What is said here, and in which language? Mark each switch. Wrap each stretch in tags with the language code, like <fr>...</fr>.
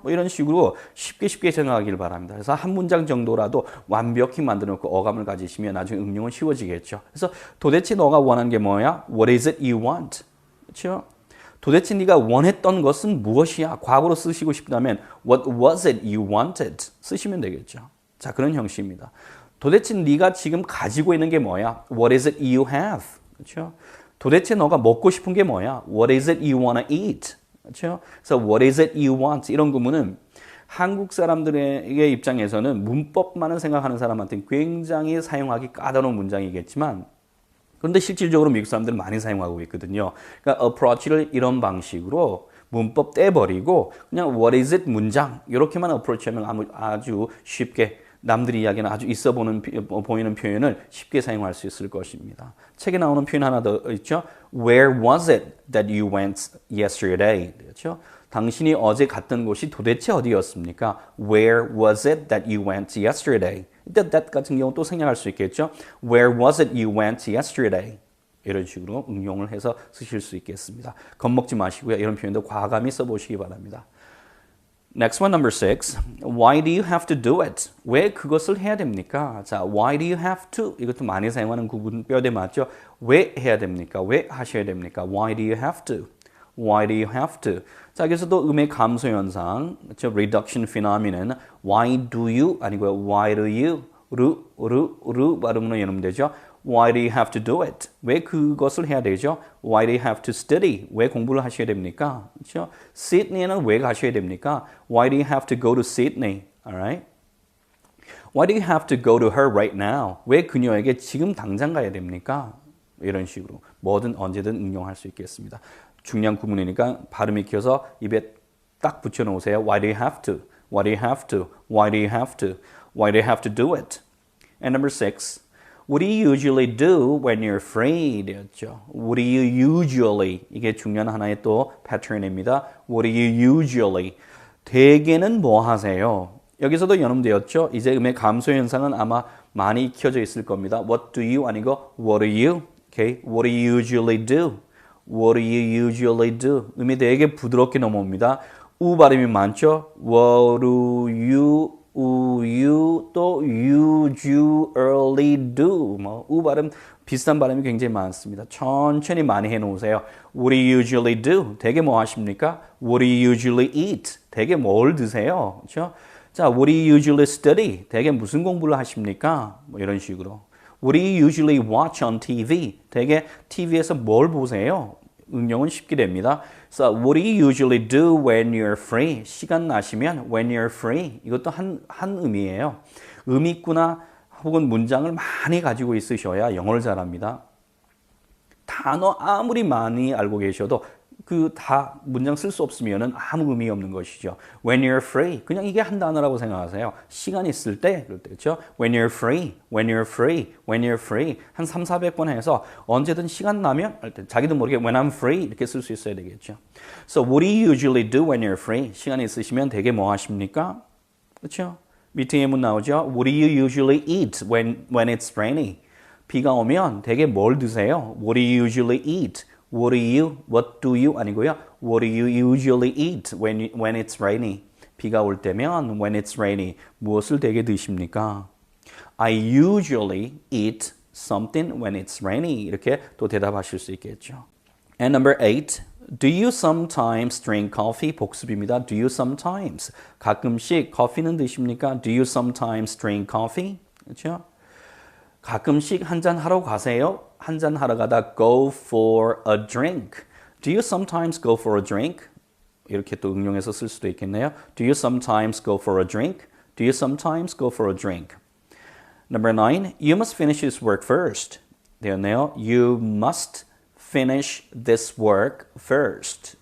<ko>뭐 이런 식으로 쉽게 생각하기를 바랍니다. 그래서 한 문장 정도라도 완벽히 만들어 놓고 어감을 가지시면 나중에 응용은 쉬워지겠죠. 그래서 도대체 너가 원하는 게 뭐야?</ko> <en>What is it you want?</en> <ko>그렇죠? 도대체 네가 원했던 것은 무엇이야? 과거로 쓰시고 싶다면</ko> <en>What was it you wanted?</en> <ko>쓰시면 되겠죠. 자, 그런 형식입니다. 도대체 네가 지금 가지고 있는 게 뭐야?</ko> <en>What is it you have?</en> <ko>그렇죠? 도대체 너가 먹고 싶은 게 뭐야?</ko> <en>What is it you wanna eat?</en> <ko>그렇죠? 그래서</ko> <en>what is it you want?</en> <ko>이런 구문은 한국 사람들의 입장에서는 문법만을 생각하는 사람한테는 굉장히 사용하기 까다로운 문장이겠지만 그런데 실질적으로 미국 사람들은 많이 사용하고 있거든요. 그러니까 approach를 이런 방식으로 문법 떼버리고 그냥</ko> <en>what is it</en> <ko>문장 이렇게만 approach하면 아주 쉽게 남들이 이야기는 아주 있어 보이는 표현을 쉽게 사용할 수 있을 것입니다. 책에 나오는 표현 하나 더 있죠.</ko> <en>Where was it that you went yesterday?</en> <ko>그렇죠? 당신이 어제 갔던 곳이 도대체 어디였습니까?</ko> <en>Where was it that you went yesterday?</en> <ko>that 같은 경우 또 생략할 수 있겠죠.</ko> <en>Where was it you went yesterday?</en> <ko>이런 식으로 응용을 해서 쓰실 수 있겠습니다. 겁먹지 마시고요. 이런 표현도 과감히 써보시기 바랍니다.</ko> <en>Next one, number 6. Why do you have to do it?</en> <ko>왜 그것을 해야 됩니까?</ko> <en>자, why do you have to?</en> <ko>이것도 많이 사용하는 구분 뼈대 맞죠? 왜 해야 됩니까? 왜 하셔야 됩니까?</ko> <en>Why do you have to? Why do you have to?</en> <ko>자, 여기서도 음의 감소 현상, 그렇죠?</ko> <en>Reduction phenomenon. Why do you?</en> <ko>아니고요.</ko> <en>Why do you?</en> <ko>르 발음으로 연으면 되죠.</ko> <en>Why do you have to do it?</en> <ko>왜 그것을 해야 되죠?</ko> <en>Why do you have to study?</en> <ko>왜 공부를 하셔야 됩니까? 그렇죠? Sydney는 왜 가셔야 됩니까?</ko> <en>Why do you have to go to Sydney? Alright? Why do you have to go to her right now?</en> <ko>왜 그녀에게 지금 당장 가야 됩니까? 이런 식으로 뭐든 언제든 응용할 수 있겠습니다. 중요한 구문이니까 발음 익혀서 입에 딱 붙여놓으세요.</ko> <en>Why do you have to? Why do you have to? Why do you have to? Why do you have to do it? And number 6. What do you usually do when you're afraid?</en> <ko>였죠.</ko> <en>What do you usually?</en> <ko>이게 중요한 하나의 또 패턴입니다.</ko> <en>What do you usually?</en> <ko>대개는 뭐 하세요? 여기서도 연음되었죠. 이제 음의 감소 현상은 아마 많이 익혀져 있을 겁니다.</ko> <en>What do you</en> <ko>아니고</ko> <en>What do you? Okay. What do you usually do? What do you usually do?</en> <ko>음이 되게 부드럽게 넘어옵니다. 우 발음이 많죠.</ko> <en>What do you</en> <ko>또</ko> <en>usually do</en> <ko>우 발음 비슷한 발음이 굉장히 많습니다. 천천히 많이 해놓으세요.</ko> <en>What do you usually do?</en> <ko>되게 뭐 하십니까?</ko> <en>What do you usually eat?</en> <ko>되게 뭘 드세요? 그렇죠?</ko> <en>자, What do you usually study?</en> <ko>되게 무슨 공부를 하십니까? 뭐 이런 식으로.</ko> <en>What do you usually watch on TV?</en> <ko>되게 TV에서 뭘 보세요? 응용은 쉽게 됩니다.</ko> <en>So, what do you usually do when you're free?</en> <ko>시간 나시면</ko> <en>when you're free.</en> <ko>이것도 한 의미예요. 의미구나 혹은 문장을 많이 가지고 있으셔야 영어를 잘합니다. 단어 아무리 많이 알고 계셔도 그 다 문장 쓸 수 없으면은 아무 의미 없는 것이죠.</ko> <en>When you're free.</en> <ko>그냥 이게 한 단어라고 생각하세요. 시간 있을 때, 그럴 때, 그렇죠?</ko> <en>When you're free, when you're free, when you're free.</en> <ko>한 300~400번 해서 언제든 시간 나면 할 때 자기도 모르게</ko> <en>when I'm free</en> <ko>이렇게 쓸 수 있어야 되겠죠.</ko> <en>So what do you usually do when you're free?</en> <ko>시간 있으시면 되게 뭐 하십니까? 그렇죠? 밑에 예문 나오죠.</ko> <en>What do you usually eat when it's rainy?</en> <ko>비가 오면 되게 뭘 드세요?</ko> <en>What do you usually eat? What do you</en> <ko>아니고요.</ko> <en>What do you usually eat when it's rainy?</en> <ko>비가 올 때면</ko> <en>when it's rainy</en> <ko>무엇을 되게 드십니까?</ko> <en>I usually eat something when it's rainy.</en> <ko>이렇게 또 대답하실 수 있겠죠.</ko> <en>And number 8. Do you sometimes drink coffee?</en> <ko>복습입니다.</ko> <en>Do you sometimes?</en> <ko>가끔씩 커피는 드십니까?</ko> <en>Do you sometimes drink coffee?</en> <ko>그렇죠? 가끔씩 한잔 하러 가세요? 한잔 하러 가다</ko> <en>go for a drink. Do you sometimes go for a drink?</en> <ko>이렇게 또 응용해서 쓸 수도 있겠네요.</ko> <en>Do you sometimes go for a drink? Do you sometimes go for a drink? Number 9. You must finish this work first.</en> <ko>되었네요.</ko> <en>You must finish this work first.</en>